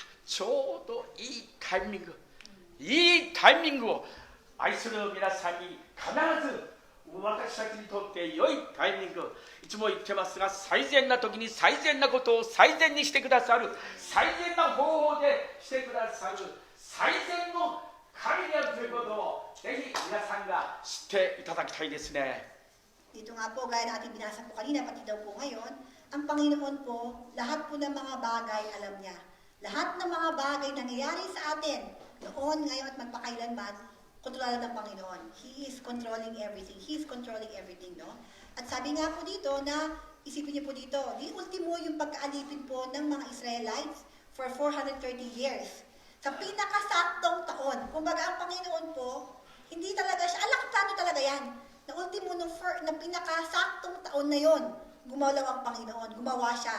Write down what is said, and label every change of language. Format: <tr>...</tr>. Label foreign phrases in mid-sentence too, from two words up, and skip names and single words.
<ja>ちょうどいいタイミングを愛する皆さんに必ず私たちにとって良いタイミング、いつも言ってますが、最善な時に最善なことを最善にしてくださる、最善な方法でしてくださる最善の神であるということをぜひ皆さんが知っていただきたいですね。</ja> <tl>Dito nga po, gaya na ating binasa po kanina, pati daw po ngayon, ang Panginoon po, lahat po ng mga bagay alam niya. Lahat ng mga bagay nangyayari sa atin, noon, ngayon at magpakailanman, kontrolado ng Panginoon.</tl> <en>He is controlling everything. He is controlling everything, no?</en> <tl>At sabi nga po dito na, isipin niyo po dito, di ultimo yung pagkaalipin po ng mga Israelites</tl> <en>for 430 years.</en> <tl>Sa pinakasaktong taon. Kumbaga ang Panginoon po, hindi talaga siya, plano talaga yan. Na ultimo na pinakasaktong taon na yon, gumalaw ang Panginoon, gumawa siya.</tl>